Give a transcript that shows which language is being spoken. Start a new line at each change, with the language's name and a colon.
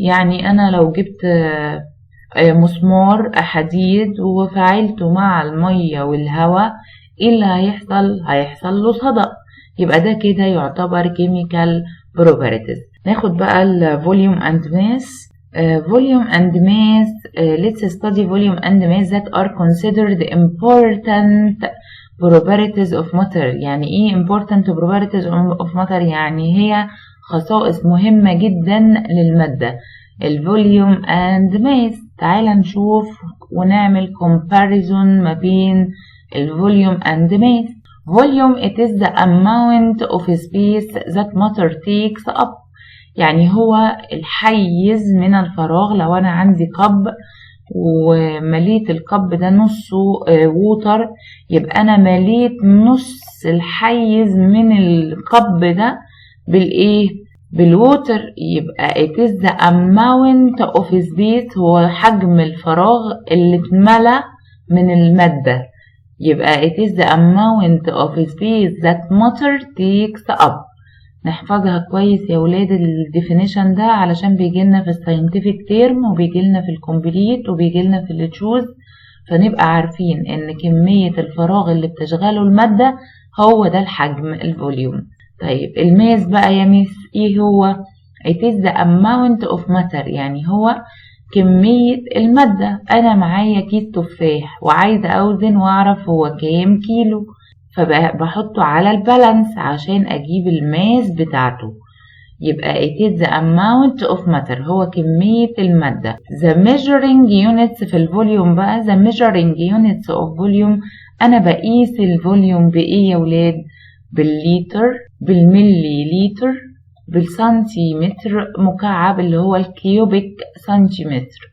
Arabic: يعني انا لو جبت مسمار حديد وفعلته مع المية والهواء، ايه اللي هيحصل له صدأ. يبقى ده كده يعتبر chemical properties. ناخد بقى الفوليوم and mass.
English: Volume and mass. Let's study volume and mass that are considered important properties of matter.
Arabic: يعني ايه
English: important properties of matter؟
Arabic: يعني هي خصائص مهمة جدا للمادة. الفوليوم and mass، تعال نشوف ونعمل comparison ما بين الفوليوم and mass.
English: Volume it is the amount of space that matter takes up،
Arabic: يعني هو الحيز من الفراغ. لو أنا عندي قب ومليت القب ده نصه ووتر، يبقى أنا مليت نص الحيز من القب ده بالإيه؟ بالووتر. يبقى
English: it is the amount of space،
Arabic: هو حجم الفراغ اللي اتملى من المادة.
English: يبقى it is the amount of space that matter takes up.
Arabic: نحفظها كويس يا ولاد الديفينيشن ده، علشان بيجيلنا في الساينتفك تيرم وبيجيلنا في الكومبليت وبيجيلنا في التشوز، فنبقى عارفين ان كمية الفراغ اللي بتشغله المادة هو ده الحجم، الفوليوم. طيب الماس بقى يا ميس ايه هو؟
English: it is the amount of matter،
Arabic: يعني هو كمية المادة. انا معايا كيس تفاح وعايزة اوزن واعرف هو كام كيلو، فبحطه على البالانس عشان اجيب الماس بتاعته. يبقى
English: it is the amount of matter،
Arabic: هو كمية المادة. the measuring units في الفوليوم بقى.
English: the measuring units of volume،
Arabic: انا بقيس الفوليوم بايه يا ولاد؟ بالليتر، بالملي لتر، بالسنتيمتر مكعب اللي هو الكيوبيك سنتيمتر.